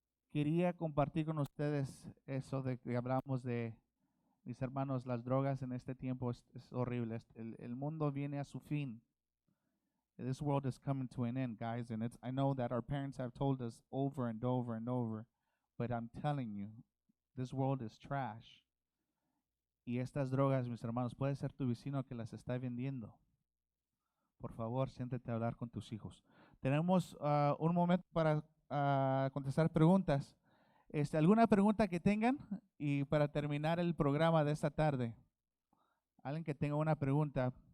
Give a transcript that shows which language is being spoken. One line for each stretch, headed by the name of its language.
Spanish: quería compartir con ustedes eso de que hablamos de, mis hermanos, las drogas en este tiempo es horrible. El mundo viene a su fin.
English: This world is coming to an end, guys, and I know that our parents have told us over and over and over, but I'm telling you, this world is trash.
Spanish: Y estas drogas, mis hermanos, puede ser tu vecino que las está vendiendo. Por favor, siéntate a hablar con tus hijos. Tenemos un momento para contestar preguntas. ¿Alguna pregunta que tengan? Y para terminar el programa de esta tarde, alguien que tenga una pregunta.